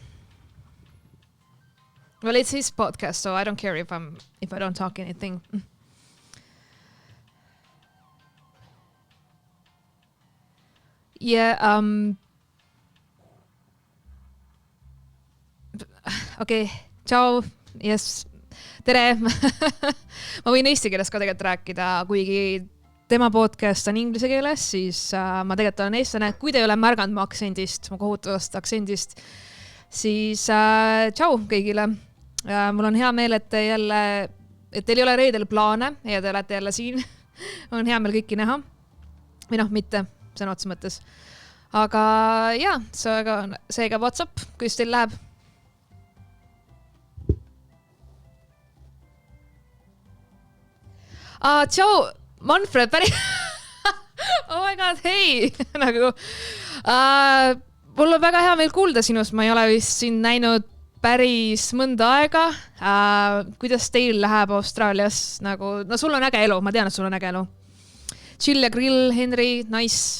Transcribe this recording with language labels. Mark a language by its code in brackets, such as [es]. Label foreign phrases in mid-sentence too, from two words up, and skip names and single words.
[en] Well, it's his podcast, so I don't care if I don't talk anything. Yeah, okei, ciao, yes, [et] tere. Ma võin eesti keeles ka tegelikult rääkida, kuigi tema podcast on inglise keeles, siis ma tegelikult olen eestlane. Kui te ei ole märganud mu aktsendist, mu kohutavast aktsendist, siis ciao kõigile. Mul on hea meel, et teil ei ole reedel plaane ja te olete jälle siin. On hea meel kõiki näha. Või noh, mitte sõna otsa mõttes. Aga jaa, seega WhatsApp, kuidas teil läheb? Ciao, Manfred, päris... [en] Oh my god, [et] hei! Nagu, mul on väga hea meel kuulda sinust, ma ei ole vist sind näinud päris mõnda aega. Kuidas teil läheb Austraalias? Nagu, no sul on äge elu, ma tean, et sul on äge elu. Chill ja grill, Henry, nice.